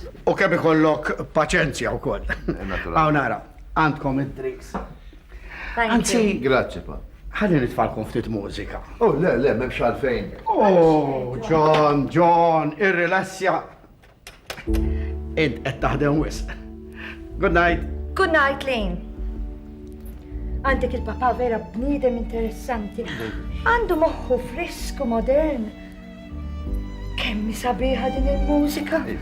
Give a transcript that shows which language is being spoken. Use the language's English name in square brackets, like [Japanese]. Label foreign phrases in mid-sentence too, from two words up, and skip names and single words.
[Maltese] U kemm ikollok paċenzja wkoll. Naturali. Hawn nara, għandkom id-drinks. [English] Thank [Maltese] Anzi, [English] you. [Maltese] Grazzi pa. ħalli nitfalkom ftit mużika. Oh, le, memx għalfejn. Oh, John, irrilassja. Id qed taħdem wisq. [English] Good night. Good night, Lane. [Maltese] Għandek il-papa vera bniedem interessanti. Għandu moħħu fresku modern. Kemmi sabiħa din il-mużika.